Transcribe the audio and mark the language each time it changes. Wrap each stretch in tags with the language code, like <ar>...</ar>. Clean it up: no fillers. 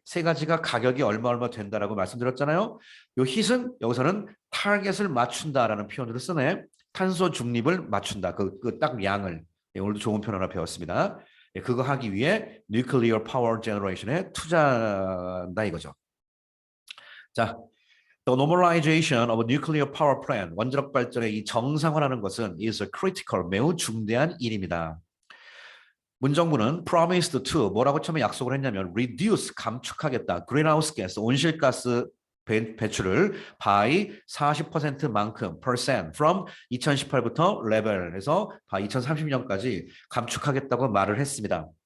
<ko>세 가지가 가격이 얼마 된다라고 말씀드렸잖아요. 이 hit은 여기서는 타겟을 맞춘다라는 표현으로 쓰네. 탄소 중립을 맞춘다. 그 딱 양을. 예, 오늘도 좋은 표현 하나 배웠습니다. 예, 그거 하기 위해</ko> <en>nuclear power generation</en> <ko>에 투자한다 이거죠.</ko> <en>자, The normalization of a nuclear power plant,</en> <ko>원자력 발전의 이 정상화라는 것은</ko> <en>is a critical,</en> <ko>매우 중대한 일입니다. 문정부는</ko> <en>promised to,</en> <ko>뭐라고 처음에 약속을 했냐면</ko> <en>reduce,</en> <ko>감축하겠다.</ko> <en>greenhouse gas,</en> <ko>온실가스 배출을 by 40%만큼 percent from 2018부터 레벨에서 by 2030년까지 감축하겠다고 말을 했습니다.</ko>